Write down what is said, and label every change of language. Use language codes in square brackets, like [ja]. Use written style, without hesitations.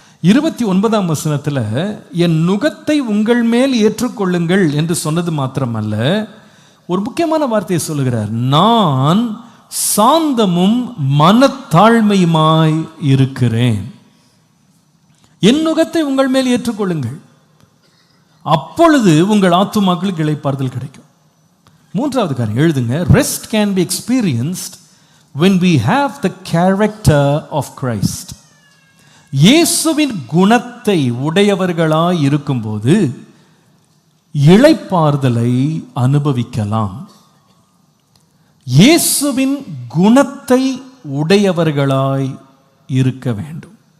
[ta] 29ஆம் வசனத்தில் என் நுகத்தை உங்கள் மேல் ஏற்றுக்கொள்ளுங்கள் என்று சொன்னது மாத்திரமல்ல, ஒரு முக்கியமான வார்த்தையை சொல்லுகிறார். நான் சாந்தமும் மனத்தாழ்மையுமாய் இருக்கிறேன். என் நுகத்தை உங்கள் மேல் ஏற்றுக்கொள்ளுங்கள், அப்பொழுது உங்கள் ஆத்துமாக்களுக்கு இளைப்பாறுதல் கிடைக்கும். 3வது காரியம் எழுதுங்க. [en] Rest can be experienced when we have the character of Christ. [ta] இயேசுவின் குணத்தை உடையவர்களாய் இருக்கும்போது இளைப்பாறுதலை அனுபவிக்கலாம். இயேசுவின் குணத்தை உடையவர்களாய் இருக்க வேண்டும்.